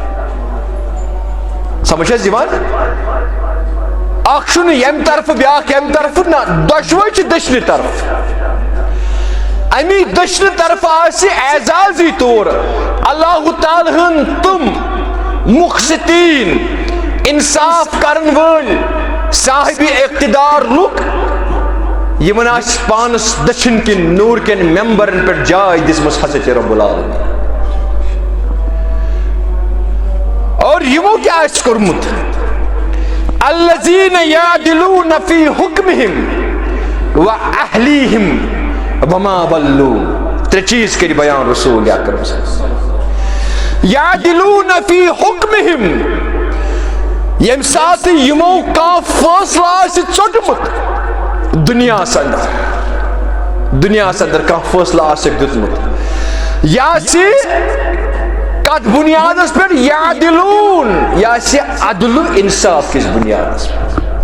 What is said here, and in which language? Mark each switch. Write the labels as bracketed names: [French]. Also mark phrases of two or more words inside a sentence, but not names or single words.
[Kashmiri] سمجھ حظ یِوان اکھ چھُنہٕ ییٚمہِ طرفہٕ بیاکھ ییٚمہِ طرفہٕ نہ دۄشوے چھِ دٔچھنہِ طرف امی دٔچھنہِ طرفہٕ آسہِ اعزازی طور اللہ تعالیٰ ہن تم مقسطین انصاف کرن وٲلۍ صاحب اقتدار لُکھ یمن آسہِ پانس دٔچھِنۍ کِنۍ نوٗر کٮ۪ن ممبرن پٮ۪ٹھ جاے دِژمٕژ حضرت [Arabic] رب العالمین [Kashmiri] اور یمو کیا آسہِ کوٚرمُت [Arabic] الذین یعدلون فی حکمہم واہلیہم وما ضلوا [Kashmiri] ترٛےٚ چیٖز کٔرۍ بیان رسول اکرم [Arabic] صلی اللہ علیہ وسلم یعدلون فی حکمہم [Kashmiri] ییٚمہِ ساتہٕ یمو کانٛہہ فٲصلہٕ آسہِ ژوٚٹمُت دنیاہس اندر کانٛہہ فٲصلہٕ آسٮ۪کھ دیُتمُت یہِ آسہِ کتھ بنیادس پٮ۪ٹھ یعدلون یہِ آسہِ عدل انصاف کِس بنیادس پٮ۪ٹھ